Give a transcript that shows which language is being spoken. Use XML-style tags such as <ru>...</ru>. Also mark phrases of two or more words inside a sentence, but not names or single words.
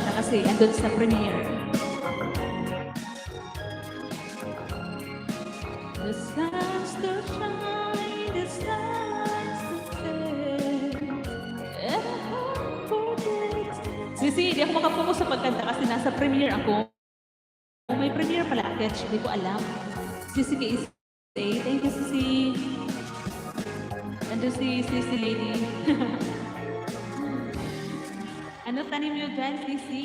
<tl>kasi andun sa premiere.</tl> <en>The sun still shines, the sun still shines, and I hope for this.</en> <tl>Sisi, di ako makapokus sa pagkanta kasi nasa premiere ako. Oh, may premiere pala, Ketch. Hindi ko alam. Sisi K.S.</tl> <en>Thank you,</en> <tl>Sisi. Andun si Sisi Lady. Ano tanim nyo dyan, Sisi?</tl>